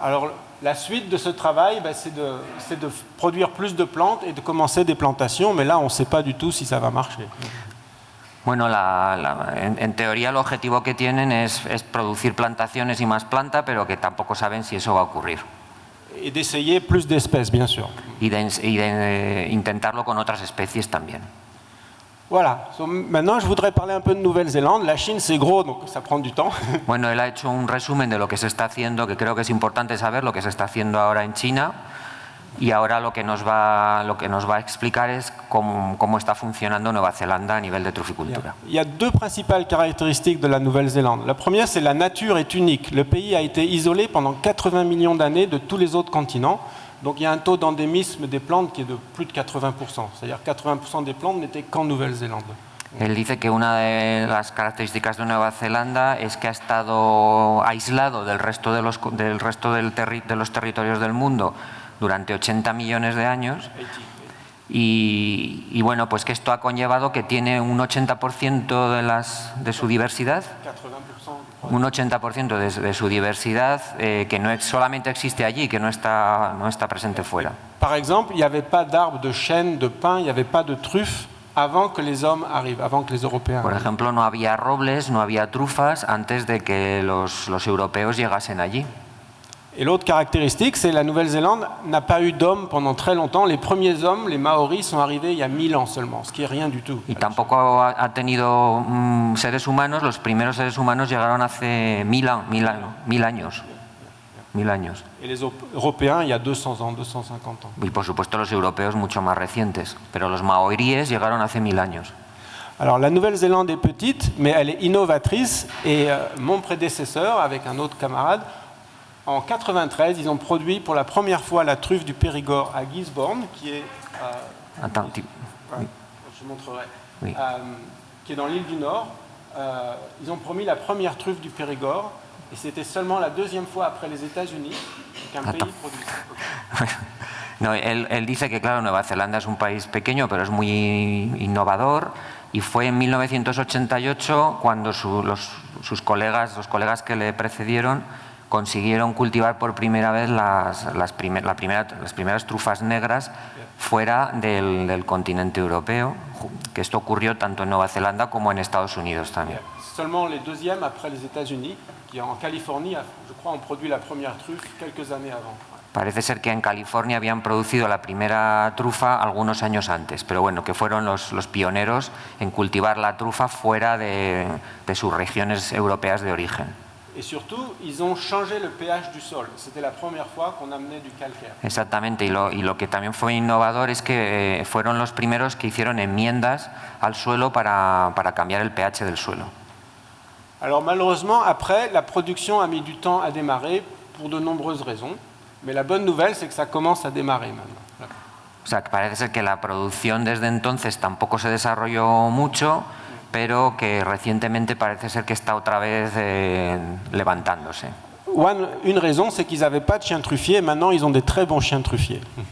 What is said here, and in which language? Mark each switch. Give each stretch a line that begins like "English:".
French: Alors, la suite de ce travail, c'est de produire plus de plantes et de commencer des plantations, mais là, on ne sait pas du tout si ça va marcher.
Spanish: Bueno, en teoría el objetivo que tienen es producir plantaciones y más planta, pero que tampoco saben si eso va a ocurrir.
French: Et d'essayer plus d'espèces, bien sûr.
Spanish: Y de intentarlo con otras especies también.
French: Voilà. Maintenant, je voudrais parler un peu de Nouvelle-Zélande. La Chine, c'est gros, donc ça prend du temps.
Spanish: Bueno, él ha hecho un resumen de lo que se está haciendo, que creo que es importante saber lo que se está haciendo ahora en China. Y ahora lo que nos va a explicar es cómo está funcionando Nueva Zelanda a nivel de truficultura.
French: Il y a 2 principales caractéristiques de la Nouvelle-Zélande. La première, c'est la nature est unique. Le pays a été isolé pendant 80 millions d'années de tous les autres continents. Donc il y a un taux d'endémisme des plantes qui est de plus de 80%. C'est-à-dire 80% des plantes n'étaient qu'en Nouvelle-Zélande.
Spanish: Él dice que una de las características de Nueva Zelanda es que ha estado aislado del resto de los territorios del mundo durante 80 millones de años, y bueno, pues que esto ha conllevado que tiene un 80% de su diversidad, un 80% de su diversidad que no solamente existe allí, que no está presente fuera.
French: Par exemple, il n'y avait pas d'arbres de chêne, de pin, il n'y avait pas de truffes avant que les hommes arrivent, avant que les Européens
Spanish: Por
French: arrivent.
Spanish: ejemplo, no había robles, no había trufas antes de que los europeos llegasen allí.
French: Et l'autre caractéristique, c'est que la Nouvelle-Zélande n'a pas eu d'hommes pendant très longtemps. Les premiers hommes, les Maoris, sont arrivés il y a 1000 ans seulement, ce qui est rien du tout.
Spanish: Y tampoco ha tenido seres humanos, los primeros seres humanos llegaron hace 1000 años. 1000 años.
French: Et les Européens, il y a 200 ans, 250 ans.
Spanish: Y por supuesto los europeos mucho más recientes, pero los maoríes llegaron hace 1000 años.
French: Alors la Nouvelle-Zélande est petite, mais elle est innovatrice. Et mon prédécesseur, avec un autre camarade, en 93, ils ont produit pour la première fois la truffe du Périgord à Gisborne, qui est, je montrerai, Oui. Qui est dans l'île du Nord. Ils ont promis la première truffe du Périgord, et c'était seulement la 2e fois après les États-Unis qu'un pays produit ça.
Spanish: No, él dice que, claro, Nueva Zelanda es un país pequeño, pero es muy innovador, y fue en 1988 cuando los colegas que le precedieron consiguieron cultivar por primera vez las primeras trufas negras fuera del continente europeo, que esto ocurrió tanto en Nueva Zelanda como en Estados Unidos también.
French: Seulement les 2e après les États-Unis, qui en Californie, je crois, ont produit la première truffe quelques années avant.
Spanish: Parece ser que en California habían producido la primera trufa algunos años antes, pero bueno, que fueron los pioneros en cultivar la trufa fuera de sus regiones europeas de origen.
French: Et surtout, ils ont changé le pH du sol. C'était la première fois qu'on amenait du calcaire.
Spanish: Exactamente, y lo que también fue innovador es que fueron los primeros que hicieron enmiendas al suelo para cambiar el pH del suelo.
French: Alors malheureusement, après, la production a mis du temps à démarrer pour de nombreuses raisons. Mais la bonne nouvelle, c'est que ça commence à démarrer maintenant. Voilà.
Spanish: O sea, que parece ser que la producción desde entonces tampoco se desarrolló mucho, pero que recientemente parece ser que está otra vez levantándose.
French: Une raison, c'est qu'ils n'avaient pas de chiens truffiers, et maintenant ils ont des très bons chiens truffiers.